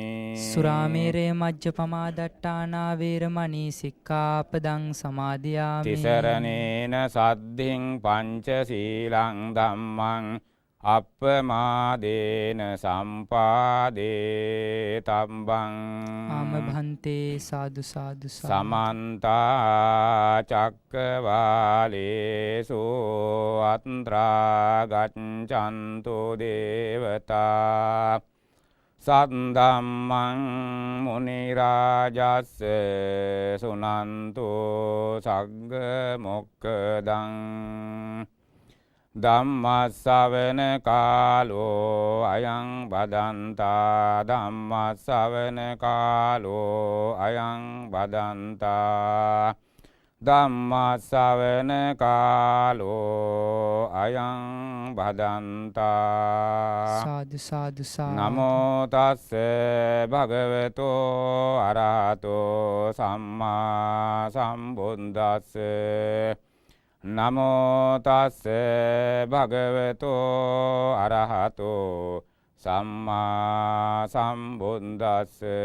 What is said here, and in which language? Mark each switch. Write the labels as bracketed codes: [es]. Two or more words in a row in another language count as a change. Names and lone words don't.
[pi] සුරාමේරය මජ්ජපමා දට්ඨානා වේරමණී සික්ඛාපදං සමාදියාමි. තිසරණේන සද්ධින් පංචශීලං ධම්මං අප්පමාදේන සම්පාදේ තම්බං. ආමභන්තේ. සාදු සාදු සාදු. සමන්ත චක්කවාලේසු අත්‍රා ගච්ඡන්තු දේවතා සද්දම්මං මුනි රාජස්ස සුනන්තු සග්ග මොක්ඛදං. ධම්මස්සවන කාලෝ අයං බදන්තා. ධම්මස්සවන කාලෝ අයං බදන්තා. ධම්මස්සවන කාලෝ අයං බදන්තා. සාදු සාදු සාදු. නමෝ තස්ස භගවතෝ අරහතෝ සම්මා සම්බුද්දස්ස. නමෝ තස්ස භගවතෝ අරහතෝ සම්මා සම්බුද්දස්ස.